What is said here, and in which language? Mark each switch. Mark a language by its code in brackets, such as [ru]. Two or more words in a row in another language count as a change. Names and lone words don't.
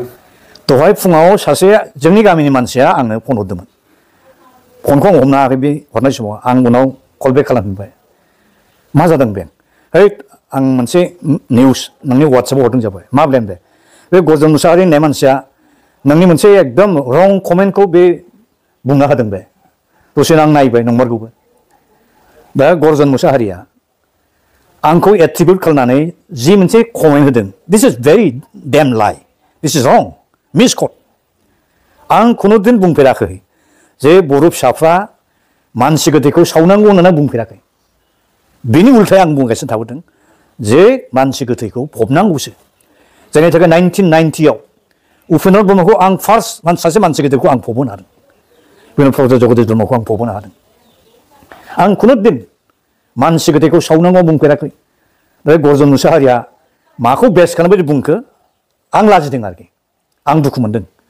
[brx] दहाय फुङाव सासे जोंनि गामिनि मानसिया आंनो फन हरदोंमोन फनखौ आं हमनो हायाखै बे हरनाय समाव आं उनाव [en] call back [brx] खालामफिनबाय मा जादों बे है आं मोनसे निउस नोंनि वाट्सएपआव हरदों जाबाय मा ब्लेम बे गरजन मुसाहारि होननाय मानसिया नोंनि मोनसे एकदम रं कमेन्टखौ बे बुंना होदों बे दसेनो आं नायबाय नंमारगौबो दा गरजन मुसाहारिया आंखौ एट्रिबिउट खालामनानै जि मोनसे कमेन्ट होदों [en] this is very damn lie this is wrong [brx] मिसकट आं खुनु दिन बुंफेराखै जे बर' फिसाफ्रा मानसि गोथैखौ सावनांगौ होननानै बुंफेराखै बिनि उल्थायै आं बुंगासिनो थाबोदों जे मानसि गोथैखौ फबनांगौसो जायनि थाखाय 1990आव उपेन्द्र ब्रह्मखौ आं फार्स्ट सासे मानसि गोथैखौ आं फबहोनो हादों उपेन्द्र प्रफेसर जगदीश ब्रह्मखौ आं फबहोनो हादों आं खुनु दिन मानसि गोथैखौ सावनांगौ बुंफेराखै बे गरजन मुसाहारिया माखौ बेस खालामबायदि बुंखो आं लाजिदों आरोखि आं दुखु मोनदों